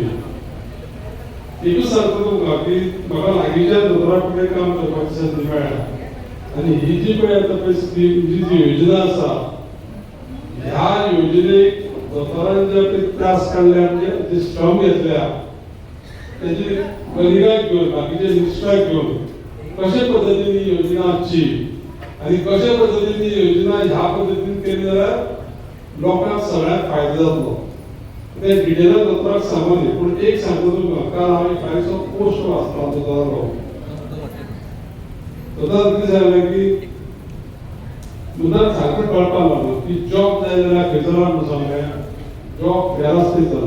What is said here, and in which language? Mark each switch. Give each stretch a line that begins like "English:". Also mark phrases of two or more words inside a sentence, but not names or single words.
Konkani: एकूच सांगता तुमकां की म्हाका लागींच्या दोतोरा कडेन काम करपाची संदी मेळ्ळ्या आनी ही जी पळय आतां पळय स्कीम जी योजना आसा ह्या योजनेक दोतोरान जे त्रास काडल्या म्हणजे जे श्रम घेतल्या त्याची बलिगा घेवन बाकीचे निश्ठा घेवन कशा पद्धतीने ही योजना आसची आणि कशा पद्धतीने ही योजना ह्या पद्धतीने केली जाल्यार लोकांक सगळ्यांक फायदो जातलो ते डिटेलान दोतोराक सांगोनी. पूण एक सांगता तुमकां काल हांवें कालचो पोस्ट वाचलो दोतोरालो. दोतोरान कितें सांगलें की मुदाम सारकें कळपाक लागलो की जॉब जाय जाल्यार खंय जाला म्हणून सांगलें जॉब फेरास्तीत जाला.